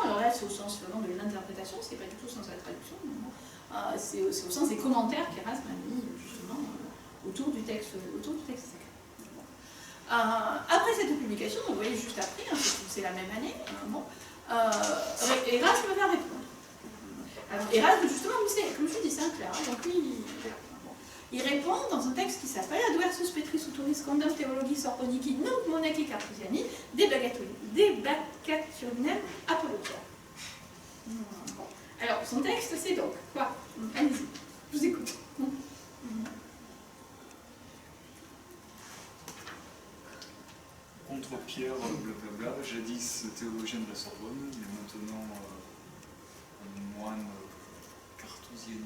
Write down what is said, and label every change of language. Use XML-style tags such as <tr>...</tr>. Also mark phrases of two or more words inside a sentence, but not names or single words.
<fr>Alors là c'est au sens vraiment de l'interprétation, ce n'est pas du tout au sens de la traduction, c'est au sens des commentaires qu'Erasme a mis justement autour du texte sacré. Après cette publication, vous voyez juste après, c'est la même année, Erasme va répondre. Alors, Erasme, justement, comme je vous dis, c'est un clerc, donc lui, il répond dans un texte qui s'appelle</fr> <la>Adversus Petri Suturis Condam Theologi Sorbonici Nunc Monaci Cartusiani Debacationem Apologia.</la> <fr>Alors, son texte, c'est donc quoi? Allez-y, je vous écoute. Contre Pierre, blablabla, jadis théologien de la Sorbonne, mais maintenant un moine cartousianique.</fr>